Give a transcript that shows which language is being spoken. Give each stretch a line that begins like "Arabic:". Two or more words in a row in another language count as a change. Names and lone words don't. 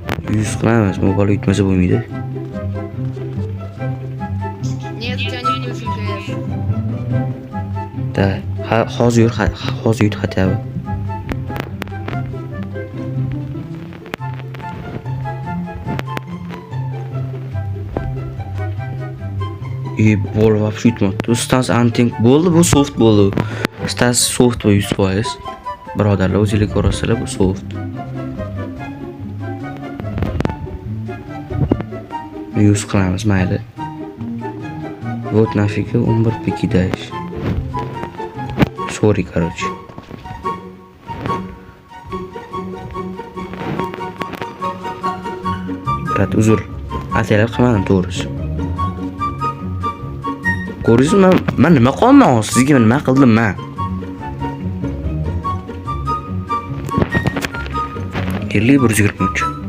Uzbek: 100 qilamiz, bu bola yutmasa bo'lmaydi.
Russian: Нет, у тебя не включен КС.
Uzbek: Da, hozir yut
Russian: хотя бы.
Uzbek: Bola вообще yutmadi. Stans anting bo'ldi, bu soft bo'ldi. Stans soft va 100%. Birodarlar, o'zingizlar ko'rasizlar, bu soft. 100 qilamiz, mayli.
Russian: Вот нафига 11 piki dash.
English: Sorry,
Uzbek: короче. Brat, uzr. Ataylar qilmadim to'g'risi. Ko'rdingizmi, men nima qildim? Sizga nima qildim men? Yerli 123.